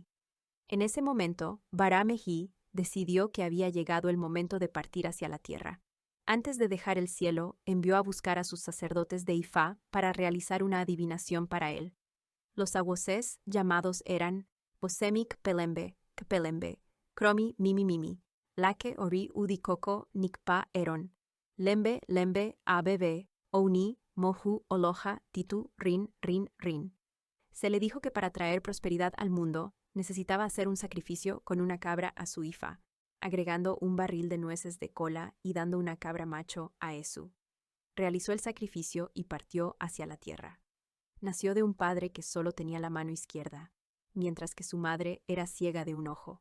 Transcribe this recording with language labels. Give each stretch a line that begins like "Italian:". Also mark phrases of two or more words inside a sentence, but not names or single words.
Spanish: En ese momento, Bara-Meji decidió que había llegado el momento de partir hacia la tierra. Antes de dejar el cielo, envió a buscar a sus sacerdotes de Ifá para realizar una adivinación para él. Los agwoses llamados eran Bosemik Pelembe, Kpelembe, Kromi Mimi Mimi, Lake Ori Udikoko Nikpa Eron, Lembe Lembe Abebe, Ouni, Mohu Oloja Titu Rin Rin Rin. Se le dijo que para traer prosperidad al mundo, necesitaba hacer un sacrificio con una cabra a su Ifá, agregando un barril de nueces de cola y dando una cabra macho a Esu. Realizó el sacrificio y partió hacia la tierra. Nació de un padre que solo tenía la mano izquierda, mientras que su madre era ciega de un ojo.